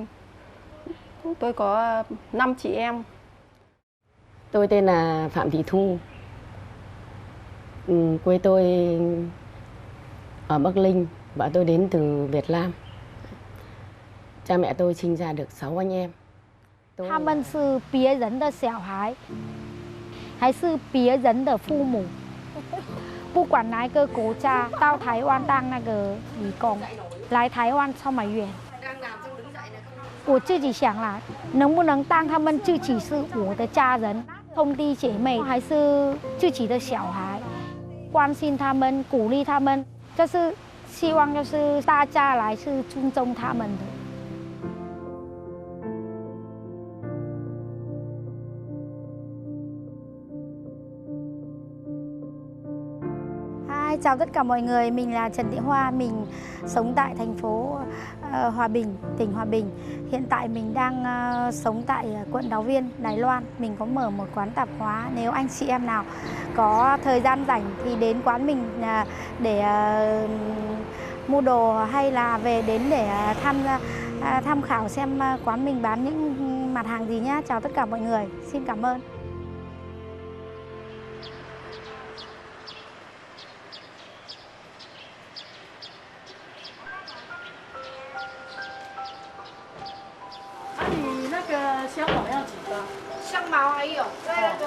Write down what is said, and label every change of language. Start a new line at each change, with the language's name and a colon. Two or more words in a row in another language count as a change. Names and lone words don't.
Vietnamese: Tôi có 5 chị em. Tôi tên là Phạm Thị Thu. Quê tôi ở Bắc Ninh và tôi đến từ Việt Nam. Cha mẹ tôi sinh ra được 6 anh em.
Chinese: 他们是别人的小孩，还是别人的父母？不管哪一个国家到台湾当那个义工，来台湾这么远，我自己想啦，能不能当他们自己是我的家人、兄弟姐妹，还是自己的小孩，关心他们、鼓励他们，就是希望就是大家来是尊重他们的。
Vietnamese: Chào tất cả mọi người, mình là Trần Thị Hoa, mình sống tại thành phố Hòa Bình, tỉnh Hòa Bình. Hiện tại mình đang sống tại quận Đào Viên, Đài Loan. Mình có mở một quán tạp hóa. Nếu anh chị em nào có thời gian rảnh thì đến quán mình để mua đồ hay là về đến để tham khảo xem quán mình bán những mặt hàng gì nhé. Chào tất cả mọi người, xin cảm ơn.
Chinese: 香茅要几个？香茅还有对那个，